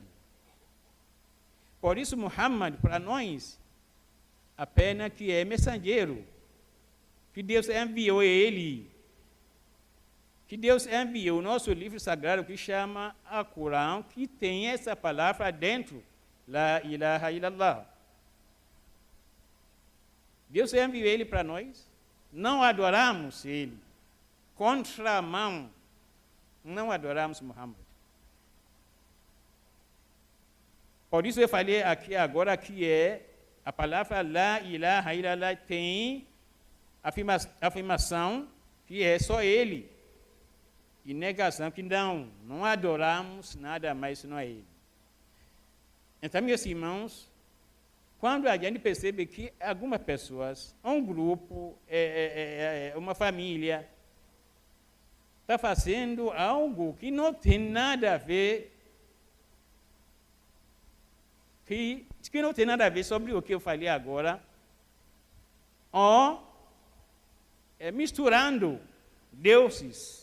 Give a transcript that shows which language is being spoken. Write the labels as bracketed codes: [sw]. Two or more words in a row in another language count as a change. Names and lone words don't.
[pt] Por isso, Muhammad, para nós, apenas que é mensageiro. Que Deus enviou Ele. Que Deus enviou o nosso livro sagrado que chama a Corão, que tem essa palavra dentro. [ar] لا إله إلا الله. [pt] Deus enviou Ele para nós. Não adoramos Ele. Contramão. Não adoramos Muhammad. Por isso eu falei aqui agora que a palavra [ar] لا إله إلا الله [pt] tem afirmação que é só Ele. E negação que não adoramos nada mais senão Ele. Então, meus irmãos, quando a gente percebe que algumas pessoas, um grupo, uma família, está fazendo algo que não tem nada a ver, que não tem nada a ver sobre o que eu falei agora, ou misturando deuses.